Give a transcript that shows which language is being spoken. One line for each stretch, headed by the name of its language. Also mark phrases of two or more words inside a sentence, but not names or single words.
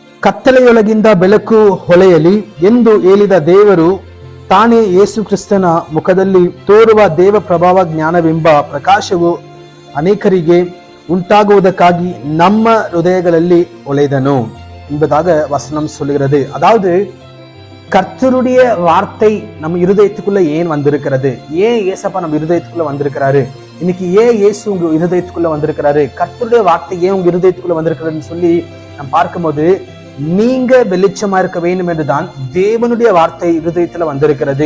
Kannada: ಕತ್ತಲೆಯೊಳಗಿಂದ ಬೆಳಕು ಹೊಳೆಯಲಿ ಎಂದು ಹೇಳಿದ ದೇವರು ತಾನೇ ಯೇಸು ಕ್ರಿಸ್ತನ ಮುಖದಲ್ಲಿ ತೋರುವ ದೇವ ಪ್ರಭಾವ ಜ್ಞಾನವೆಂಬ ಪ್ರಕಾಶವು ಅನೇಕರಿಗೆ
Tamil: உண்டாகுவதற்காகி நம்ம ஹிருதயங்களில் ஒளிதனும் என்பதாக வசனம் சொல்லுகிறது. அதாவது கர்த்தருடைய வார்த்தை நம்ம இருதயத்துக்குள்ள ஏன் வந்திருக்கிறது, ஏன் ஏசப்பா நம்ம இருதயத்துக்குள்ள வந்திருக்கிறாரு, இன்னைக்கு ஏன் இயேசு உங்க இருதயத்துக்குள்ள வந்திருக்கிறாரு, கர்த்தருடைய வார்த்தை ஏன் உங்க இருதயத்துக்குள்ள வந்திருக்கிறதுன்னு சொல்லி நம்ம பார்க்கும்போது, நீங்க வெளிச்சமா இருக்க வேண்டும் என்றுதான் தேவனுடைய வார்த்தை இருதயத்துல வந்திருக்கிறது.